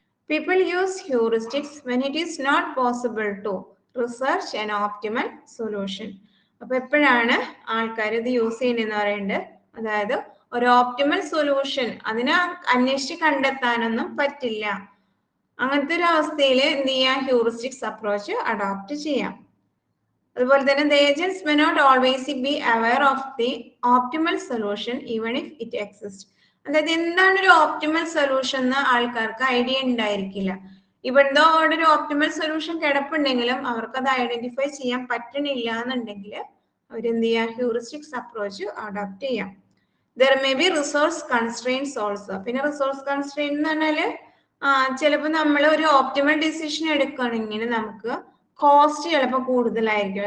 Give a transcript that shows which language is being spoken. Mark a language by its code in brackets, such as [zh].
[en] People use heuristics when it is not possible to research an optimal solution. [ml] അപ്പൊ എപ്പോഴാണ് ആൾക്കാർ ഇത് use ചെയ്യുന്നതെന്ന് പറയുന്നത്, അതായത് ഒരു ഓപ്റ്റിമൽ സൊല്യൂഷൻ അതിനെ അന്വേഷിച്ച് കണ്ടെത്താനൊന്നും പറ്റില്ല. അങ്ങനത്തെ ഒരു അവസ്ഥയിൽ എന്ത് ചെയ്യാം, ഹ്യൂറിസ്റ്റിക്സ് അപ്രോച്ച് അഡോപ്റ്റ് ചെയ്യാം. അതുപോലെ തന്നെ [en] the agents may not always be aware of the optimal solution even if it exists. [ml] അതായത് എന്താണ് ഒരു ഓപ്റ്റിമൽ സൊല്യൂഷൻ എന്ന് ആൾക്കാർക്ക് ഐഡിയ ഉണ്ടായിരിക്കില്ല. ഇവിടുത്തെ അവിടെ ഒരു ഓപ്റ്റിമൽ സൊല്യൂഷൻ കിടപ്പുണ്ടെങ്കിലും അവർക്ക് അത് ഐഡന്റിഫൈ ചെയ്യാൻ പറ്റണില്ല എന്നുണ്ടെങ്കിൽ അവരെന്ത് ചെയ്യാം, ഹ്യൂറിസ്റ്റിക്സ് അപ്രോച്ച് അഡോപ്റ്റ് ചെയ്യാം. [en] There may be resource constraints also. [ml] പിന്നെ റിസോഴ്സ് കൺസ്ട്രെയിന്റ് എന്ന് പറഞ്ഞാല് ചിലപ്പോൾ നമ്മൾ ഒരു ഓപ്റ്റിമൽ ഡിസിഷൻ എടുക്കുകയാണെങ്കിൽ നമുക്ക് കോസ്റ്റ് ചിലപ്പോൾ കൂടുതലായിരിക്കും.